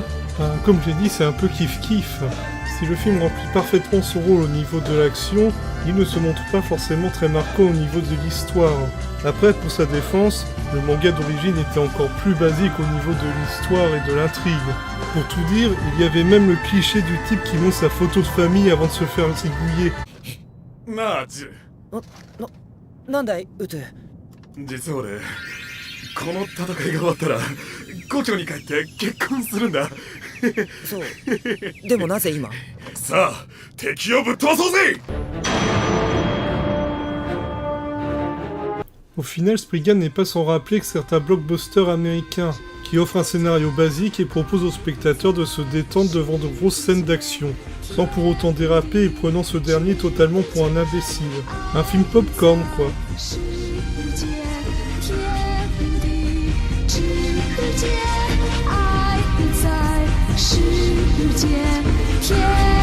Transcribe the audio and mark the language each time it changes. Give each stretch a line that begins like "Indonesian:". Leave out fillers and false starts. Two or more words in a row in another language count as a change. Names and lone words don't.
French: Comme j'ai dit, c'est un peu kiff-kiff. Si le film remplit parfaitement son rôle au niveau de l'action, il ne se montre pas forcément très marquant au niveau de l'histoire. Après, pour sa défense, le manga d'origine était encore plus basique au niveau de l'histoire et de l'intrigue. Pour tout dire, il y avait même le cliché du type qui montre sa photo de famille avant de se faire zigouiller.
Japanese: Maz. なんだい、ウトゥ。実は俺、この戦いが終わったら、故郷に帰って結婚するんだ。そう。でもなぜ今？さあ、敵をぶっ飛ばそうぜ！
French: Au final, Spriggan n'est pas sans rappeler que certains blockbusters américains qui offrent un scénario basique et proposent aux spectateurs de se détendre devant de grosses scènes d'action, sans pour autant déraper et prenant ce dernier totalement pour un imbécile. Un film popcorn, quoi. Ai 在世界，天。